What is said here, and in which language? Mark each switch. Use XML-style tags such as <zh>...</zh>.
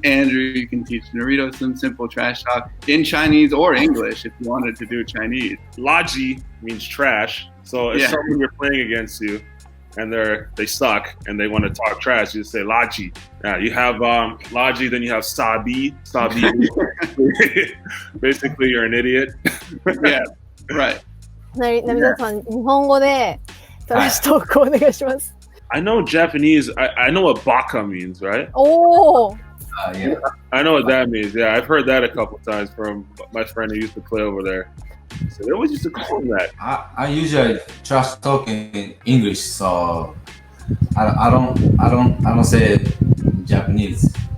<en>Andrew, you can teach Narito some simple trash talk in Chinese or English if you wanted to do Chinese. Laji means trash. So if someone you're playing against you and they suck and they want to talk trash, you just say Laji. Yeah, you have Laji, then you have Sabi. Sabi, basically you're an idiot. Yeah, right.</en> <ja>なみださん、日本語でトラッシュトークをお願いします。</ja> <en>I know Japanese. I know what baka means, right? Oh. Yeah. I know what that means. Yeah, I've heard that a couple times from my friend who used to play over there. So they always used to call him that. I usually trash talk in English, so I don't say Japanese.</en>